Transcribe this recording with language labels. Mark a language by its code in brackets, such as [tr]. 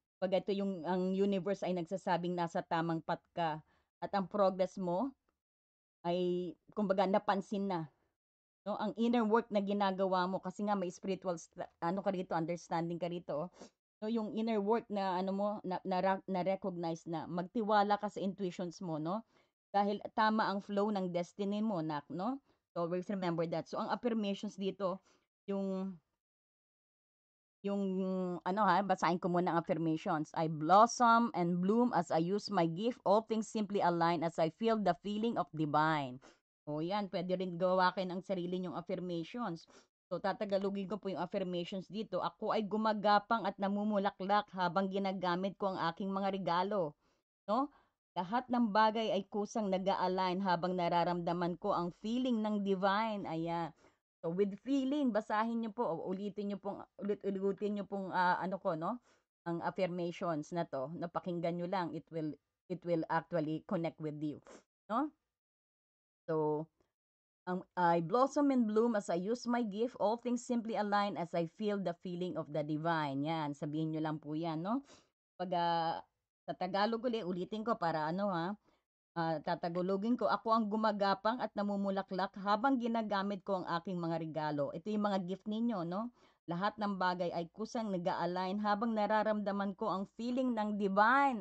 [tl] Pag ito yung ang universe ay nagsasabing nasa tamang path ka at ang progress mo ay kumbaga napansin na, no? Ang inner work na ginagawa mo kasi nga may spiritual ano ka rito, understanding ka rito, oh. No, yung inner work na ano mo na recognize na magtiwala ka sa intuitions mo, no? Dahil tama ang flow ng destiny mo, nak, no? [en] So always remember that. [tl] So ang affirmations dito, yung yung ano basahin ko muna ang affirmations. [en] I blossom and bloom as I use my gift. All things simply align as I feel the feeling of divine. [tl] O yan, pwede rin gawakin ang sarili nyong affirmations. So tatagalogin ko po yung affirmations dito. Ako ay gumagapang at namumulaklak habang ginagamit ko ang aking mga regalo. No? Lahat ng bagay ay kusang nag-a-align habang nararamdaman ko ang feeling ng divine. Ayan. So with feeling, basahin niyo po, o ulitin niyo pong ulit-ulitin niyo pong ano ko, no? Ang affirmations na to, napakinggan niyo lang, [en] it will actually connect with you, [tl] no? [en] So I blossom and bloom as I use my gift. All things simply align as I feel the feeling of the divine. [tl] Yan, sabihin nyo lang po yan, no? Pag sa Tagalog ulitin ko para ano tatagulogin ko, ako ang gumagapang at namumulaklak habang ginagamit ko ang aking mga regalo. Ito yung mga gift ninyo, no? Lahat ng bagay ay kusang nag-a-align habang nararamdaman ko ang feeling ng divine.